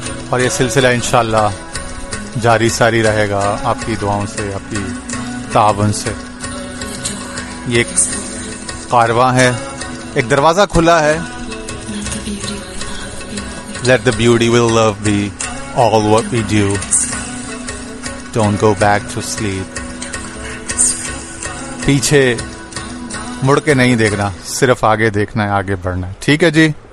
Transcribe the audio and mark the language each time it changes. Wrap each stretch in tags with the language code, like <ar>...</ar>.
<ur>اور یہ سلسلہ انشاءاللہ جاری ساری رہے گا آپ کی دعاؤں سے, آپ کی تعاون سے. یہ ایک کارواں ہے, ایک دروازہ کھلا ہے.</ur> <en>Let the beauty will love be all what we do. Don't go back to sleep.</en> <ur>پیچھے مڑ کے نہیں دیکھنا, صرف آگے دیکھنا ہے, آگے بڑھنا ہے. ٹھیک ہے جی.</ur>